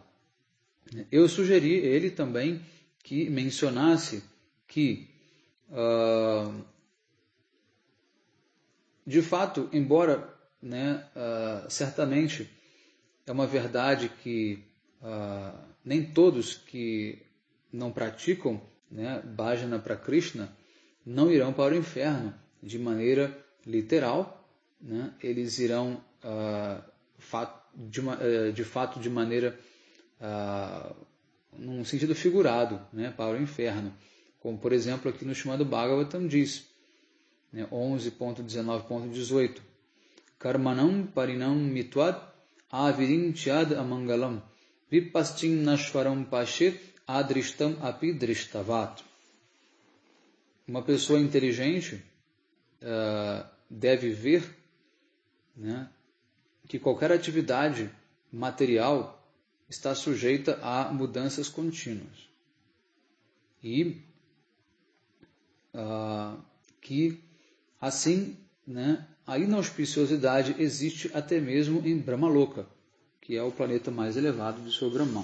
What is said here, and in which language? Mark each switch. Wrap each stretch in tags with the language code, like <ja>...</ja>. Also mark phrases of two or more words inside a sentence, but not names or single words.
<pt>Eu sugeri ele também que mencionasse que, de fato, embora certamente é uma verdade que nem todos que não praticam bhajana para Krishna não irão para o inferno de maneira literal, eles irão de fato de maneira num sentido figurado, para o inferno, como por exemplo aqui no Srimad Bhagavatam diz, 11.19.18,</pt> <sa>कर्मणाम् परिणामित्वाद् आविरिञ्च्याद् अमङ्गलम् विपश्चिन् नश्वरम् पश्येद् अदृष्टम् अपि दृष्टवत्.</sa> <pt>Uma pessoa inteligente deve ver que qualquer atividade material está sujeita a mudanças contínuas e que assim a inauspiciosidade existe até mesmo em Brahmaloka, que é o planeta mais elevado do seu Brahman.</pt>